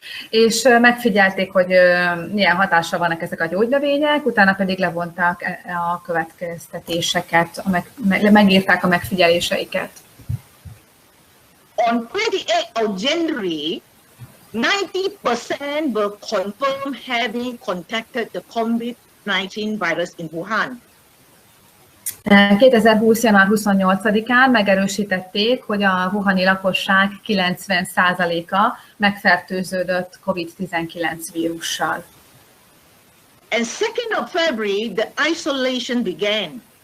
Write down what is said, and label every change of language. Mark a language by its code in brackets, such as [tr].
[hu] És megfigyelték, hogy milyen hatással vannak ezek a gyógynövények, utána pedig levonták a következtetéseket, megírták a megfigyeléseiket. [en] on 28th of January, 90% were confirmed having contacted the COVID-19 virus in Wuhan. [hu] 2020. január 28-án megerősítették, hogy a wuhani lakosság 90%-a megfertőződött COVID-19 vírussal. [en] And 2nd of February, the isolation began.